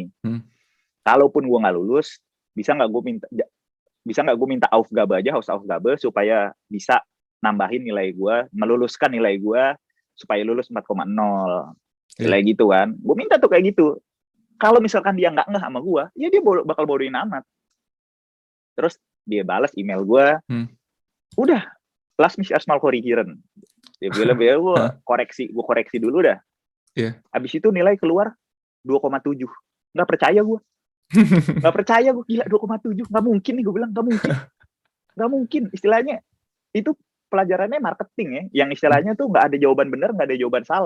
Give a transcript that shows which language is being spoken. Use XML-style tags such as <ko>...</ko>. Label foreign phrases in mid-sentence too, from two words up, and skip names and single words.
<id>Kalaupun gue nggak lulus, bisa nggak gue minta Aufgabe aja, Hausaufgabe supaya bisa nambahin nilai gue, meluluskan nilai gue supaya lulus 4,0. Nilai gitu kan. Gue minta tuh kayak gitu. Kalau misalkan dia nggak ngeh sama gue, ya dia bakal bodohin amat. Terus dia balas email gue, udah,</id> <de>lass mich erstmal korrigieren.</de> <id>Dia bilang, gue koreksi dulu dah. Abis itu nilai keluar 2,7. Nggak percaya gue. Nggak percaya gue, gila 2,7. Nggak mungkin nih, gue bilang, nggak mungkin. Istilahnya, itu pelajarannya marketing ya, yang istilahnya tuh nggak ada jawaban benar, nggak ada jawaban salah.</id>